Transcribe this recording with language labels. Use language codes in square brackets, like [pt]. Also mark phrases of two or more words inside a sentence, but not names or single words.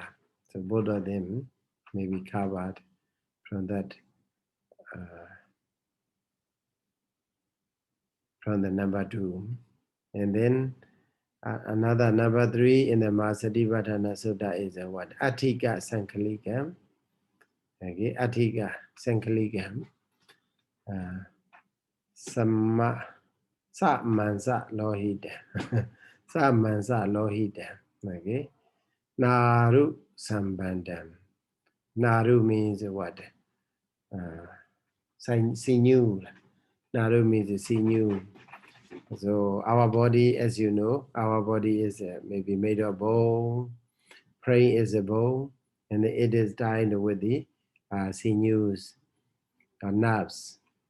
[en] So both of them may be covered from that, from the number two. And then another number 3 in the Satipatthana Sutta is what? [pi] Atthika Sankhalikam. [en] Okay, [pi] Atthika Sankhalikam. Samma Samansa Lohita. Samansa Lohita. [en] Okay. [pi] Naru Sambandam. [en] Naru means what? Sinew. Naru means sinew. So our body, as you know, our body is maybe made of bone. Brain is a bone, and it is tied with the sinews or nerves.